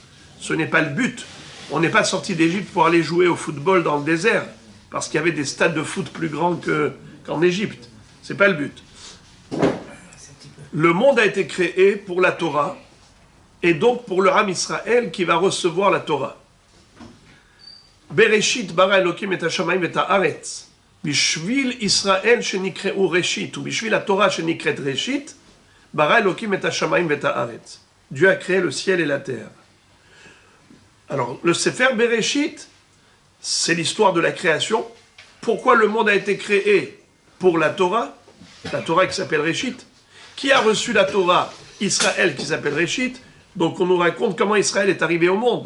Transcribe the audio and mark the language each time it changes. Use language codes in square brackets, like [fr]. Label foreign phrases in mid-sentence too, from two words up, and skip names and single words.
[fr] Ce n'est pas le but. On n'est pas sorti d'Égypte pour aller jouer au football dans le désert, parce qu'il y avait des stades de foot plus grands qu'en Égypte. Ce n'est pas le but. Le monde a été créé pour la Torah, et donc pour le [he] עם ישראל [fr] qui va recevoir la Torah. [he] בראשית ברא אלהים את השמים את הארץ בשביל ישראל שנקראו ראשית, ou בשביל la תורה שנקראת ראשית ברא אלהים את השמים את הארץ. [fr] Dieu a créé le ciel et la terre. Alors, le Sefer Bereshit, c'est l'histoire de la création. Pourquoi le monde a été créé? Pour la Torah qui s'appelle Reshit. Qui a reçu la Torah? Israël, qui s'appelle Reshit. Donc on nous raconte comment Israël est arrivé au monde.